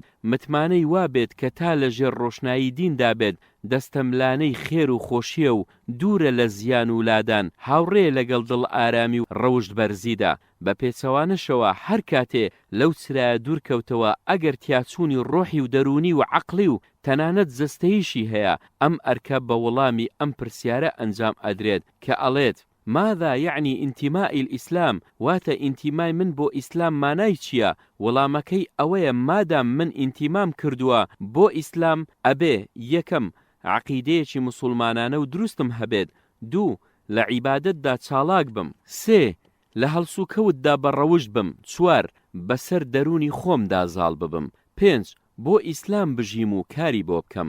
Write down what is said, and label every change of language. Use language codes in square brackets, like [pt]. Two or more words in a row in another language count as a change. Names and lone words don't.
[ckb] متمانەی وا بێت کە تا لە ژێر ڕۆشنایی دیندا بێت، دەستەملانەی خێر و خۆشیە و دوورە لە زیان و لادان، هاوڕێ لەگەڵ دڵ ئارامی و ڕەوشت بەرزیدا. بە پێچەوانەشەوە هەر کاتێ لەو چرایە دوورکەوتەوە ئەگەر تیاچوونی ڕۆحی و دەرونی و عەقڵی و تەنانەت جەستەییشی هەیە، ئەم ئەرکە بە وەڵامی ئەم پرسیارە ئەنجام ئەدرێت کە ئەڵێت [ar] ماذا يعني انتماء الإسلام؟ [ckb] واتە ئینتیمای من بۆ ئیسلام مانای چییە؟ وەڵامەکەی ئەوەیە مادام من ئینتیمام کردووە بۆ ئیسلام ئەبێ یەکەم عەقیدەیەکی موسڵمانانە و دروستم هەبێت، دوو لە عیبادەتدا چالاک بم، سێ لە هەڵسوکەوتدا بەڕەوشت بم، چوار بەسەر دەرونی خۆمدا زاڵ ببم، پێنج بۆ ئیسلام بژیم و کاری بۆ بکەم.